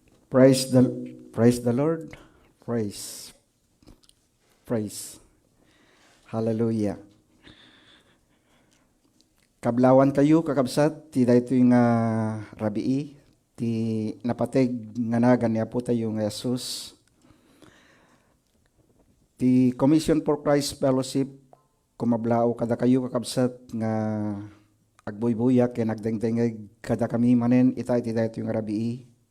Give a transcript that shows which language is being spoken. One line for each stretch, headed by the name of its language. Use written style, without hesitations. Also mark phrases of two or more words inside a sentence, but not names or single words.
English: Praise the Lord. Praise. Hallelujah.
Iloko: Kablawan kayo kakabsat ti daytoy nga rabii ti napateg nga nagan ni Apo tayo nga Jesus. Ti Commission for Christ Fellowship kumablao kada kayo kakabsat nga agbuybuyak ken nagdengdengeg kada kami manen ita ti daytoy nga rabii.